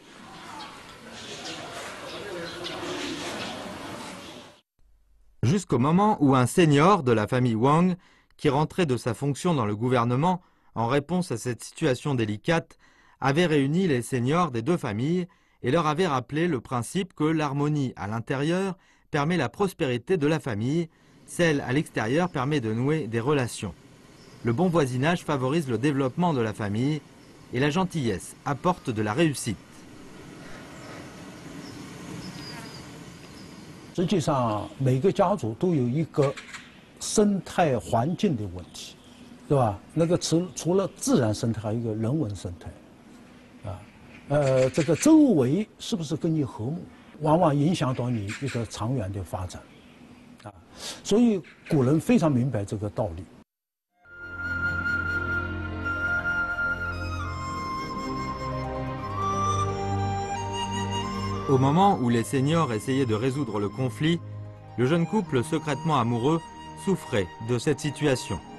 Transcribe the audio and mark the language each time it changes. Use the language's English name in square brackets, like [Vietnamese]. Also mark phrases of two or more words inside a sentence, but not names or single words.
[French] Jusqu'au moment où un senior de la famille Wang, qui rentrait de sa fonction dans le gouvernement en réponse à cette situation délicate, avait réuni les seniors des deux familles et leur avait rappelé le principe que l'harmonie à l'intérieur permet la prospérité de la famille, celle à l'extérieur permet de nouer des relations. Le bon voisinage favorise le développement de la famille et la gentillesse apporte de la réussite. [Chinese] 实际上，每个家族都有一个生态环境的问题，对吧？那个除了自然生态，还有一个人文生态，啊，这个周围是不是跟你和睦，往往影响到你一个长远的发展，啊，所以古人非常明白这个道理。 [French] Au moment où les seniors essayaient de résoudre le conflit, le jeune couple secrètement amoureux souffrait de cette situation.